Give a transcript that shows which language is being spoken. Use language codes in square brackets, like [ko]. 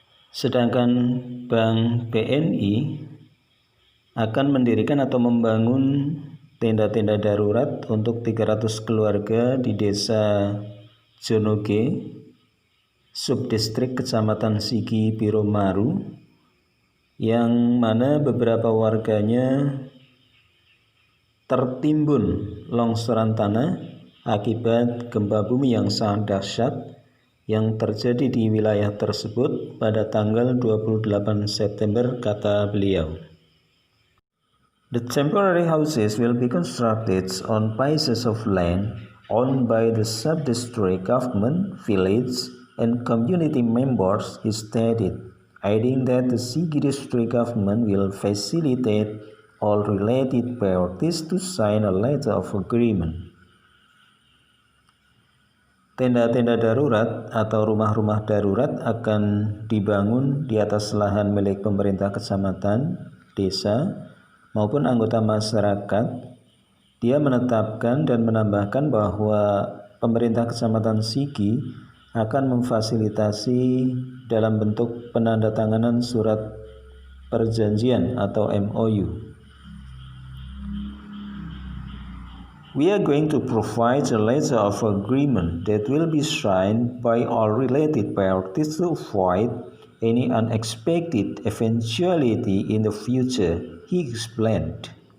[id] Sedangkan Bank BNI akan mendirikan atau membangun tenda-tenda darurat untuk 300 keluarga di desa Jonoge, subdistrik Kecamatan Sigi Biro Maru, yang mana beberapa warganya tertimbun longsoran tanah akibat gempa bumi yang sangat dahsyat yang terjadi di wilayah tersebut pada tanggal 28 September, kata beliau. [en] The temporary houses will be constructed on pieces of land owned by the sub-district government, village, and community members, he stated, adding that the Sigi district government will facilitate all related parties to sign a letter of agreement. [id] Tenda-tenda darurat atau rumah-rumah darurat akan dibangun di atas lahan milik pemerintah kecamatan, desa, maupun anggota masyarakat. Dia menetapkan dan menambahkan bahwa pemerintah Kecamatan Sigi akan memfasilitasi dalam bentuk penandatanganan surat perjanjian atau MOU. [en] We are going to provide a letter of agreement that will be signed by all related parties to avoid any unexpected eventuality in the future, he explained.